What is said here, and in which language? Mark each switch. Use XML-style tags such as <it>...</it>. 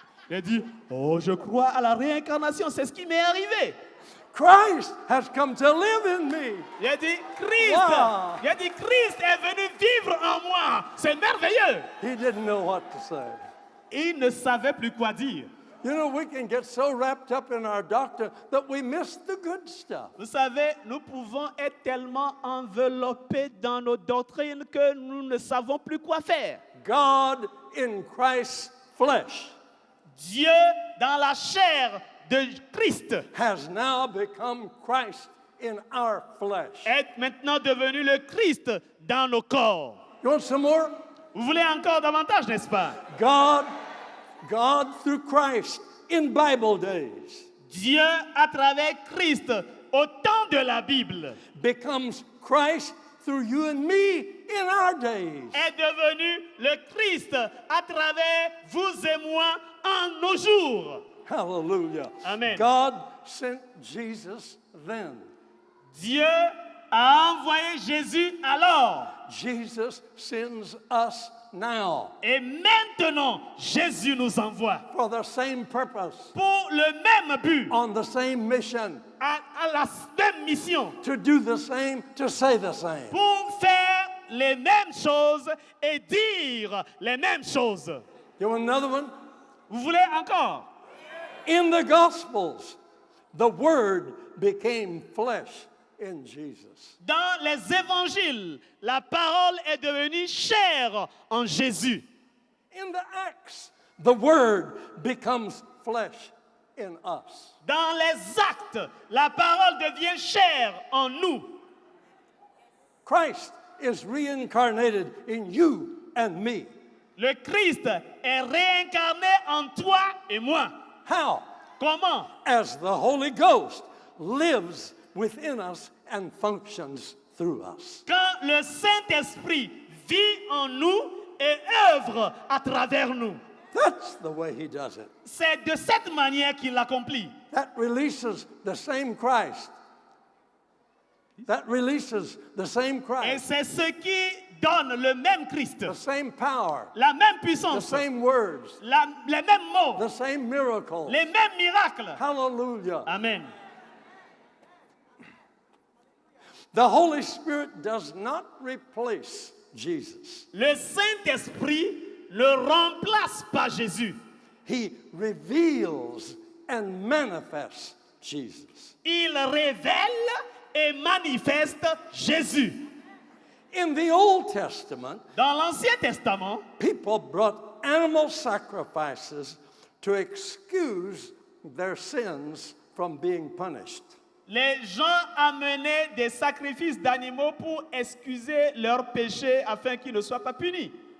<fr>Il a dit, oh, je crois à la réincarnation, c'est ce qui m'est arrivé.</fr> <en>Christ has come to live in me.</en> <fr>Il a dit, Christ, Wow. il a dit, Christ est venu vivre en moi. C'est merveilleux.</fr> <en>He didn't know what to say.</en> <fr>Il ne savait plus quoi dire.</fr> <en>You know, we can get so wrapped up in our doctrine that we miss the good stuff.</en> <fr>Vous savez, nous pouvons être tellement enveloppés dans nos doctrines que nous ne savons plus quoi faire.</fr> <en>God in Christ's flesh</en> <fr>Dieu, dans la chair de Christ,</fr> <en>has now become Christ in our flesh.</en> <fr>est maintenant devenu le Christ dans nos corps.</fr> <en>You want some more?</en> <fr>Vous voulez encore davantage, n'est-ce pas?</fr> <en>God through Christ in Bible days</en> <fr>Dieu, à travers Christ, au temps de la Bible,</fr> <en>becomes Christ through you and me in our days.</en> <fr>est devenu le Christ à travers vous et moi en nos jours. Hallelujah. Amen.</fr> <en>God sent Jesus then.</en> <fr>Dieu a envoyé Jésus alors.</fr> <en>Jesus sends us now</en> <fr>Et maintenant, Jésus nous envoie</fr> <en>for the same purpose,</en> <fr>pour le même but,</fr> <en>on the same mission,</en> <fr>à la même mission,</fr> <en>to do the same, to say the same.</en> <fr>pour faire les mêmes choses et dire les mêmes choses.</fr> <en>You want another one?</en> <fr>Vous voulez encore?</fr> <en>In the Gospels, the Word became flesh in Jesus.</en> <fr>Dans les évangiles, la parole est devenue chair en Jésus.</fr> <en>In the Acts, the Word becomes flesh in us.</en> <fr>Dans les actes, la parole devient chair en nous.</fr> <en>Christ is reincarnated in you and me.</en> <fr>Le Christ est réincarné en toi et moi.</fr> <en>How?</en> <fr>Comment?</fr> <en>As the Holy Ghost lives within us and functions through us.</en> <fr>Quand le Saint-Esprit vit en nous et œuvre à travers nous.</fr> <en>That's the way he does it.</en> <fr>C'est de cette manière qu'il l'accomplit.</fr> <en>That releases the same Christ. That releases the same</en> <fr>Et</fr> <en>Christ.</en> <fr>c'est ce qui donne le même Christ,</fr> <en>The same power.</en> <fr>la même</fr> <en>The</en> <fr>puissance,</fr> <en>same words.</en> <fr>les mêmes mots,</fr> <en>The same miracles.</en> <fr>les mêmes miracles. Hallelujah. Amen.</fr> <en>The Holy Spirit does not replace Jesus.</en> <fr>Le Saint-Esprit ne remplace pas Jésus.</fr> <en>He reveals and manifests Jesus.</en> <fr>Il révèle et manifeste Jésus.</fr> <en>In the Old Testament,</en> <fr>Dans l'Ancien Testament,</fr> <en>people brought animal sacrifices to excuse their sins from being punished.</en> <fr>les gens amenaient des sacrifices d'animaux pour excuser leurs péchés afin qu'ils ne soient pas punis.</fr>